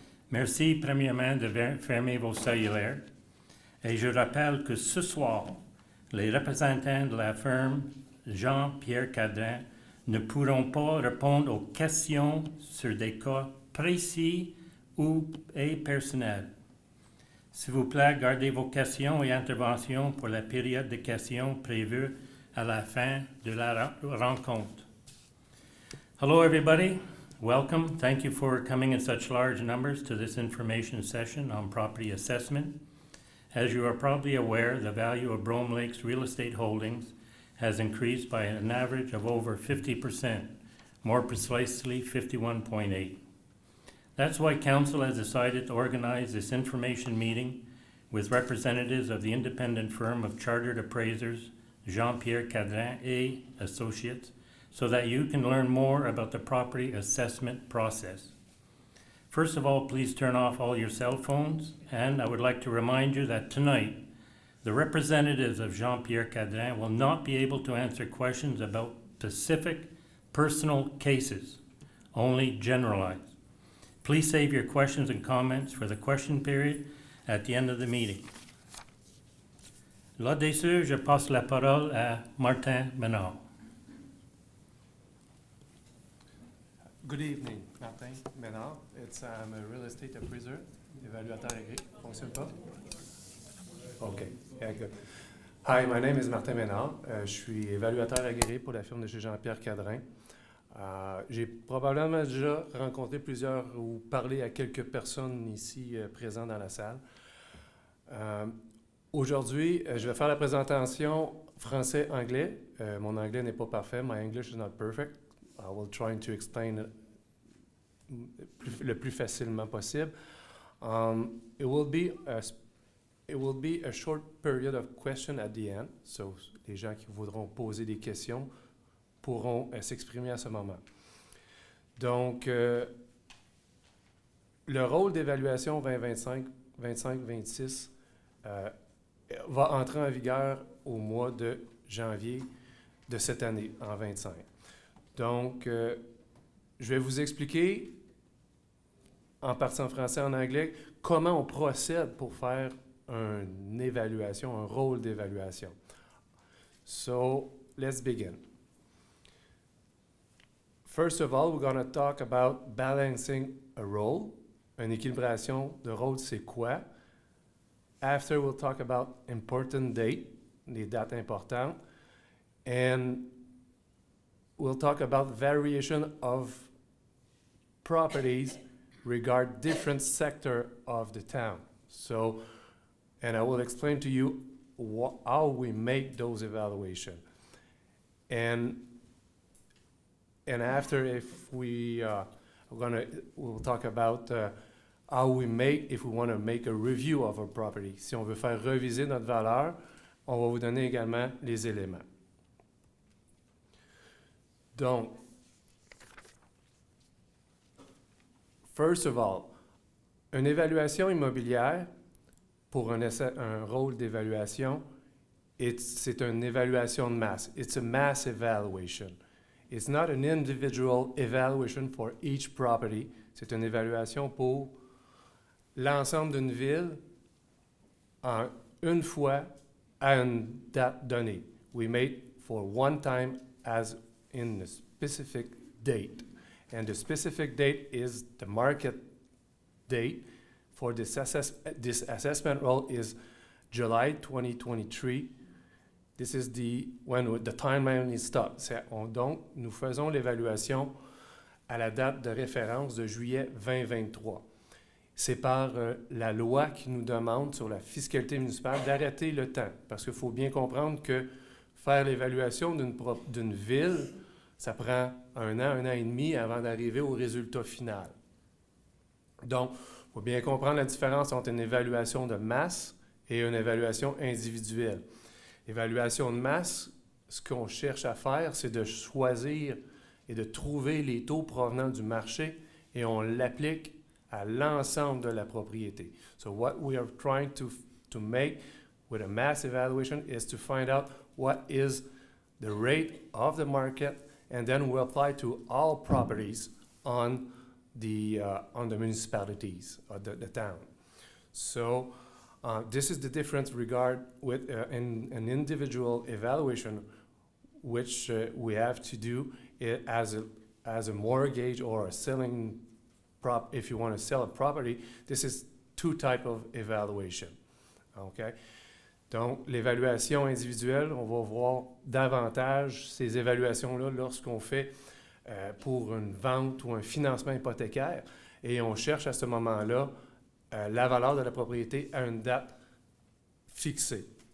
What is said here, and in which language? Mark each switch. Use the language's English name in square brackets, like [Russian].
[French] Merci premièrement de fermer vos cellulaires et je rappelle que ce soir, les représentants de la firme Jean-Pierre Cadrin ne pourront pas répondre aux questions sur des cas précis et personnels. S'il vous plaît, gardez vos questions et interventions pour la période de questions prévue à la fin de la rencontre. [English] Hello, everybody. Welcome. Thank you for coming in such large numbers to this information session on property assessment. As you are probably aware, the value of Brome Lake's real estate holdings has increased by an average of over 50%, more precisely 51.8%. That's why Council has decided to organize this information meeting with representatives of the independent firm of chartered appraisers Jean-Pierre Cadrin et Associates, so that you can learn more about the property assessment process. First of all, please turn off all your cell phones, and I would like to remind you that tonight, the representatives of Jean-Pierre Cadrin will not be able to answer questions about specific personal cases, only generalized. Please save your questions and comments for the question period at the end of the meeting. [French] Là-dessus, je passe la parole à Martin Ménard. [English] Good evening, Martin Ménard. I'm a real estate appraiser, [French] évaluateur agréé. Fonctionne pas? [English] OK. Yeah, good. Hi, my name is Martin Ménard. [French] Je suis évaluateur agréé pour la firme de chez Jean-Pierre Cadrin. J'ai probablement déjà rencontré plusieurs ou parlé à quelques personnes ici présentes dans la salle. Aujourd'hui, je vais faire la présentation français-anglais. Mon anglais n'est pas parfait. [English] My English is not perfect. I will try to explain [French] le plus facilement possible. [English] It will be a short period of question at the end. [French] So, les gens qui voudront poser des questions pourront s'exprimer à ce moment. Donc, le rôle d'évaluation 2025-26 va entrer en vigueur au mois de janvier de cette année, en 25. Donc, je vais vous expliquer, en partie en français et en anglais, comment on procède pour faire une évaluation, un rôle d'évaluation. [English] So, let's begin. First of all, we're going to talk about balancing a role. [French] Une équilibration de rôle, c'est quoi? [English] After, we'll talk about important date, [French] les dates importantes. [English] And we'll talk about variation of properties regard different sector of the town. So, and I will explain to you how we make those evaluations. And after, if we'll talk about how we make, if we want to make a review of our property. [French] Si on veut faire reviser notre valeur, on va vous donner également les éléments. Donc, [English] first of all, [French] une évaluation immobilière, pour un rôle d'évaluation, c'est une évaluation de masse. [English] It's a mass evaluation. It's not an individual evaluation for each property. [French] C'est une évaluation pour l'ensemble d'une ville en une fois à une date donnée. [English] We made for one time as in a specific date. And the specific date is the market date for this assessment role is July 2023. This is the timeline is stopped. [French] Donc, nous faisons l'évaluation à la date de référence de juillet 2023. C'est par la loi qui nous demande sur la fiscalité municipale d'arrêter le temps. Parce qu'il faut bien comprendre que faire l'évaluation d'une ville, ça prend un an et demi avant d'arriver au résultat final. Donc, il faut bien comprendre la différence entre une évaluation de masse et une évaluation individuelle. L'évaluation de masse, ce qu'on cherche à faire, c'est de choisir et de trouver les taux provenant du marché et on l'applique à l'ensemble de la propriété. [English] So what we are trying to make with a mass evaluation is to find out what is the rate of the market, and then we apply to all properties on the municipalities, the town. So this is the difference regard with in an individual evaluation, which we have to do as a mortgage or a selling prop. If you want to sell a property, this is two type of evaluation. Okay. [French] Donc, l'évaluation individuelle, on va voir davantage ces évaluations-là lorsqu'on fait pour une vente ou un financement hypothécaire et on cherche à ce moment-là la valeur de la propriété à une date fixée.